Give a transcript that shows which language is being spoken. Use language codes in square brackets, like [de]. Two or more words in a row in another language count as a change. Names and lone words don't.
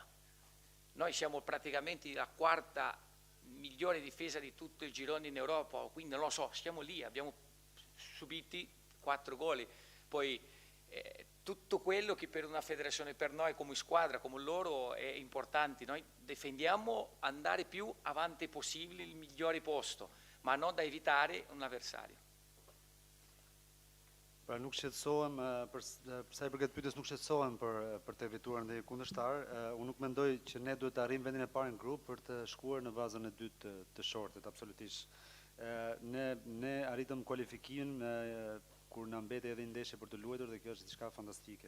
[it] Noi siamo praticamente la quarta migliore difesa di tutto il girone in Europa, quindi non lo so, stiamo lì, abbiamo subiti 4 gol. Poi tutto quello che per una federazione, per noi come squadra, come loro è importante, noi difendiamo andare più avanti possibile il migliore posto, ma non da evitare un avversario. [sq] Pra nuk shqetësohem, sa i përket pyetjes nuk shqetësohem për të evituar ndonjë kundërshtar. Unë nuk mendoj që ne duhet të arrijmë vendin e parë në grup për të shkuar në vazën e dytë të shortit, absolutisht. Ne arritëm kualifikimin kur na mbeti edhe një ndeshje për të luajtur dhe kjo është diçka fantastike.